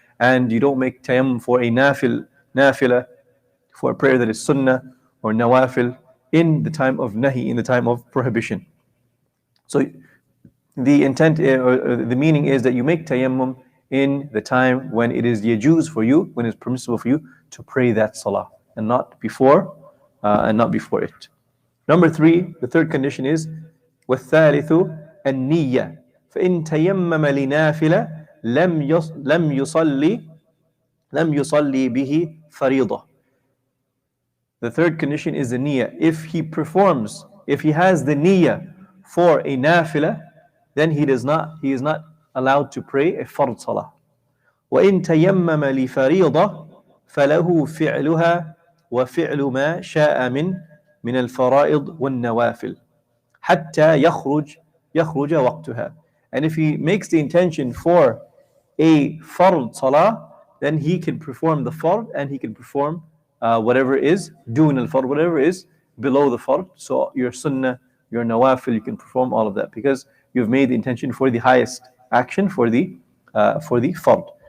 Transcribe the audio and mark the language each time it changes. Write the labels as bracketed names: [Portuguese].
[English] And you don't make tayammum for a nafila, for a prayer that is sunnah or nawafil, in the time of nahi, in the time of prohibition. So the intent or the meaning is that you make tayammum in the time when it is yajuz for you, when it's permissible for you to pray that salah, and not before it. Number three, the third condition is [Arabic] وَالثَّالِثُ النِّيَّةِ فَإِن تَيَمَّمَ لِنَافِلَةٍ لَمْ يُصَلِّي بِهِ فَرِيضَةً. [English] The third condition is the niyyah. If he has the niyyah for a nafila, then he is not allowed to pray a fard salah. [Arabic] وَإِن تَيَمَّمَ لِفَرِيضَةٍ فَلَهُ فِعْلُهَا وَفِعْلُ مَا شَاءَ من الفرائض والنوافل حتى يخرج وقتها. [English] And if he makes the intention for a fard salah, then he can perform the fard, and he can perform whatever is dun al-fard, whatever is below the fard. So your sunnah, your nawafil, you can perform all of that because you've made the intention for the highest action, for the fard.